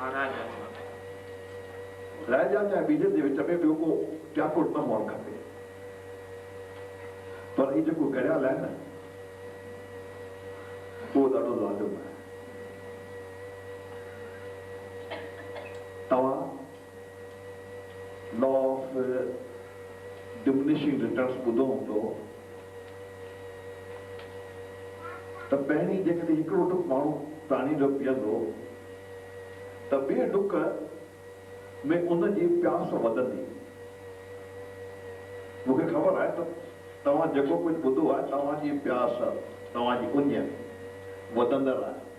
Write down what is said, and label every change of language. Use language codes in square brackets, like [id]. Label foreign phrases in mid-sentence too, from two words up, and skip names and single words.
[sd] राय जांच ऐं बीजल जे विच में ॿियो को चाकुर न हुअणु खपे। पर हीउ जेको घड़ियाल आहे न, उहो ॾाढो लाज़िम आहे। तव्हां [en] law of diminishing returns [sd] ॿुधो हूंदो त पहिरीं जेकॾहिं हिकिड़ो डुक माण्हू पाणी जो पीअंदो त ॿिए डुक में उनजी प्यास वधंदी। मूंखे ख़बर आहे त तव्हां जेको कुझु ॿुधो आहे, तव्हांजी प्यास, तव्हांजी उञ वधंदड़ आहे।